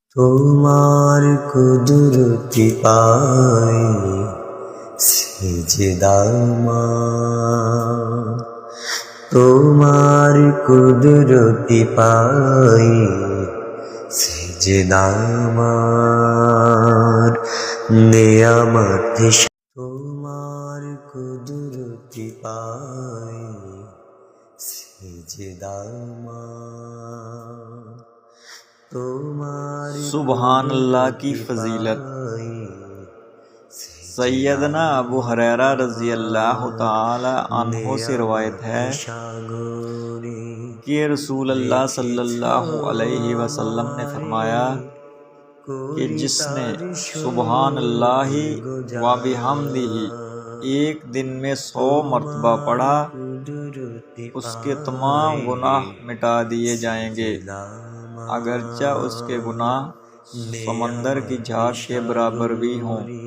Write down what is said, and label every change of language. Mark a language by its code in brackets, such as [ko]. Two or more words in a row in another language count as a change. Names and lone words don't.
[bn] তোমার কুদরতি পাই সিজদা আমার, তোমার কুদরতি পাই সিজদা আমার, নেয়ামত তোমার কুদরতি পাই সিজদা আমার, [ur] سبحان اللہ کی فضیلت۔ سیدنا ابو ہریرہ [ar] رضی اللہ تعالی عنہ [ur] سے روایت ہے کہ رسول اللہ [ar] صلی اللہ علیہ وسلم [ur] نے فرمایا کہ جس نے [ar] سبحان اللہ و بحمدہ [ur] ایک دن میں 100 مرتبہ پڑھا اس کے تمام گناہ مٹا دیے جائیں گے، اگرچہ اس کے گناہ سمندر کی جھاگ کے برابر بھی ہوں۔